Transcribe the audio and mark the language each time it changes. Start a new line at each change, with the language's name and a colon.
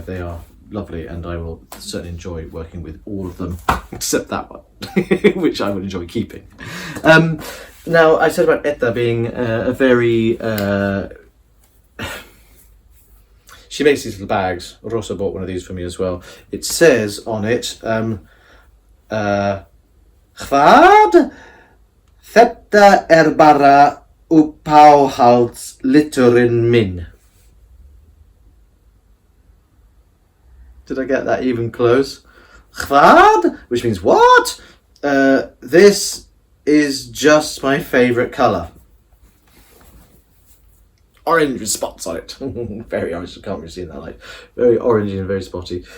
English: They are lovely, and I will certainly enjoy working with all of them except that one, which I would enjoy keeping. Now, I said about Edda being a very she makes these little bags. Rosa bought one of these for me as well. It says on it
Icelandic: Hvað þetta bara uppáhaldsliturinn minn.
English: Did I get that even close? Hvað? Which means what? This is just my favourite colour. Orange with spots on it. Very orange, I can't really see in that light. Very orangey and very spotty.